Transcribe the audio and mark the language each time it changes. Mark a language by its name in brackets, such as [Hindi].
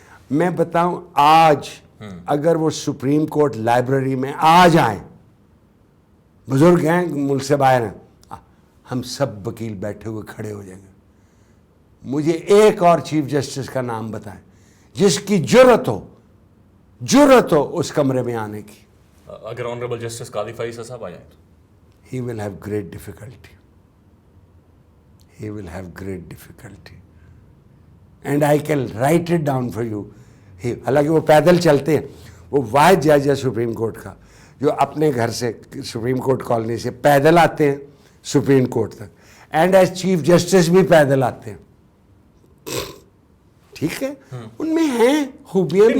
[Urdu] میں بتاؤں آج اگر وہ سپریم کورٹ لائبریری میں آ جائیں, بزرگ ہیں ملک سے باہر ہیں, ہم سب وکیل بیٹھے ہوئے کھڑے ہو جائیں گے. مجھے ایک اور چیف جسٹس کا نام بتائیں جس کی جرت ہو اس کمرے میں آنے کی. اگر آنریبل جسٹس قاضی فائز صاحب آ جائیں تو [English] he will have great difficulty. He will have great difficulty. And I can write it down for you. [Urdu] حالانکہ وہ پیدل چلتے ہیں, وہ واحد جج ہے سپریم کورٹ کا جو اپنے گھر سے سپریم کورٹ کالونی سے پیدل آتے ہیں سپریم کورٹ تک, [English] and as [Urdu] چیف جسٹس بھی پیدل آتے ہیں. ٹھیک ہے, ان میں ہیں خوبیاں بھی.